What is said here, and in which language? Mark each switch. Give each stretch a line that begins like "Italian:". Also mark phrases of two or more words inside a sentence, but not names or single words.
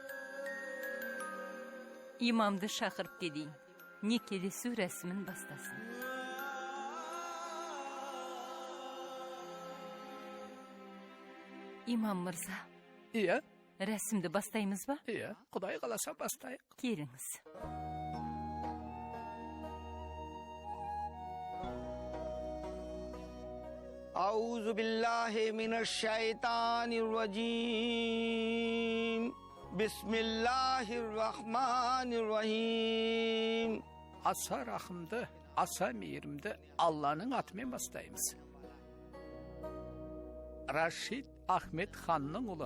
Kazakh: Имамды шақырып келейін. Некелесу рәсімін бастасын. Имам мырза. Иә? Рәсімді бастаймыз ба? Иә, Құдай қаласа бастайық. Келіңіз.
Arabic: أعوذ بالله من الشيطان الرجيم بسم الله الرحمن الرحيم.
Kazakh: Аса рахымды, аса мейірімді Алланың атымен бастаймыз. Рашид Ахмет ханның ұлы